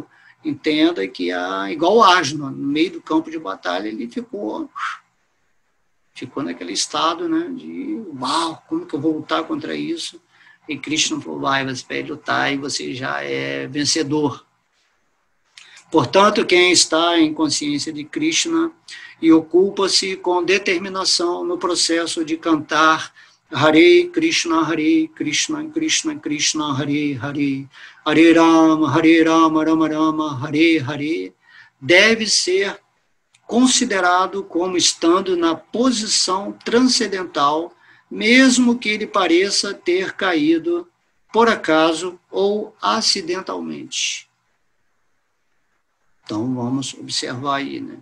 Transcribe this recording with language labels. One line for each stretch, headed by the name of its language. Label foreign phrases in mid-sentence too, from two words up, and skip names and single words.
Portuguese: Entenda que igual Arjuna, no meio do campo de batalha, ele ficou naquele estado, né, de uau, como que eu vou lutar contra isso? E Krishna falou, vai, você vai lutar e você já é vencedor. Portanto, quem está em consciência de Krishna e ocupa-se com determinação no processo de cantar
Sanskrit: हरे कृष्ण कृष्ण कृष्ण हरे हरे हरे राम राम राम हरे हरे,
Portuguese: deve ser considerado como estando na posição transcendental, mesmo que ele pareça ter caído por acaso ou acidentalmente. Então, vamos observar aí, né?